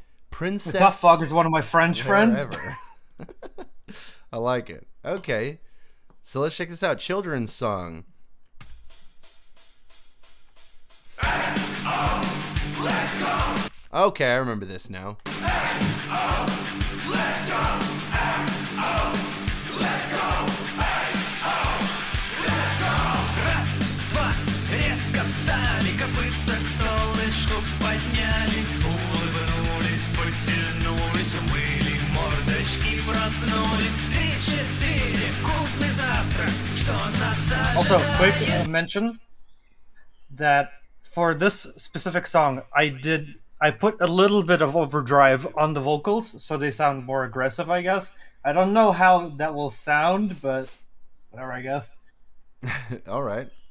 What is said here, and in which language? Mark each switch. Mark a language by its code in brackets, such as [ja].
[en] Princess. Tough Fog is one of my French friends. Wherever. I like it. Okay. So let's check this out. Children's song. Okay, I remember this now. [ru] Два, резко встали, копытца к солнышку подняли, улыбнулись, потянулись, умыли мордочки, проснулись. 3-4, вкусный завтрак, что нас [en] Also, quick [ru] ожидает. [en] mention that for this specific song, I I put a little bit of overdrive on the vocals, so they sound more aggressive, I guess. I don't know how that will sound, but whatever, I guess. All right.